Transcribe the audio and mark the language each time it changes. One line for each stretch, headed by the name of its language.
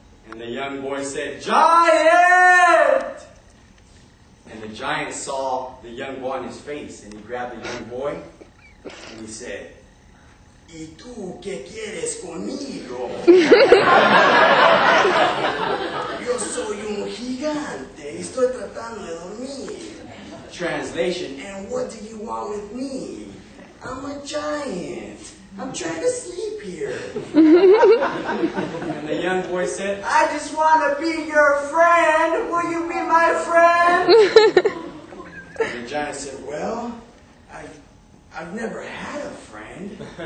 English: And the young boy said, Giant! And the giant saw the young boy on his face, and he grabbed the young boy, And he said,
Spanish: ¿Y tú qué quieres conmigo? Yo soy un gigante. Estoy tratando de dormir.
English: Translation, and what do you want with me? I'm a giant. I'm trying to sleep here. And the young boy said, I just want to be your friend. Will you be my friend? And the giant said, well, I've never had a friend.